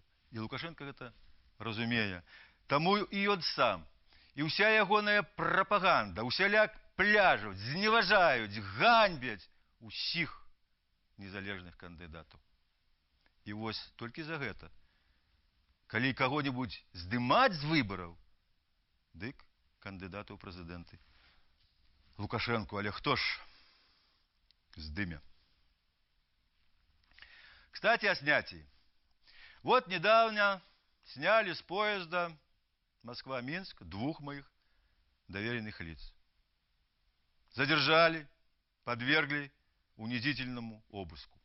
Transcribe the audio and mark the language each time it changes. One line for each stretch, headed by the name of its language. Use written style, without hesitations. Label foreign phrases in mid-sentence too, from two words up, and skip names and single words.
Belarusian: І Лукашенко гэта разумее. Таму і ён сам, і ўся ягоная прапаганда, усяляк пляжуць, зневажаюць, ганьбяць усіх незалежных кандыдатаў. І вось толькі за гэта, калі каго-небудзь здымаць з выбараў, дык кандыдаты ў прэзідэнты Лукашенко, але хто ж здыме?
Russian: Кстати, о снятии. Вот недавно сняли с поезда Москва-Минск 2 моих доверенных лиц. Задержали, подвергли унизительному обыску.